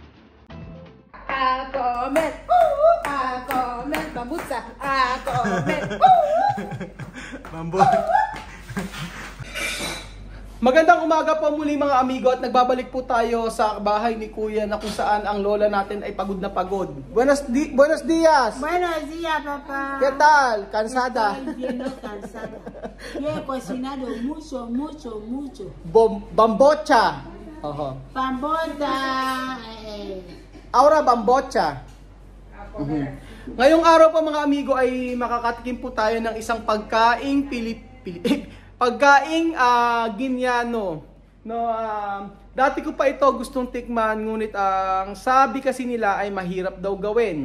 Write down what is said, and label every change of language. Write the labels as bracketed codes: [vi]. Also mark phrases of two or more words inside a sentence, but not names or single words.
[tl] Ako met, bambusa. Ako met. Magandang umaga po muli mga amigo at nagbabalik po tayo sa bahay ni Kuya na kung saan ang lola natin ay pagod na pagod. [es] Buenos días. Buenos días, papá. ¿Qué tal? ¿Cansada? Estoy bien cansada. Yo he cocinado mucho. Bambocha. Bambota. Ahora bambocha. [tl] Ngayong araw po mga amigo ay makakatikim po tayo ng isang pagkaing pagkaing Guineano. No, dati ko pa ito gustong tikman, ngunit ang sabi kasi nila ay mahirap daw gawin.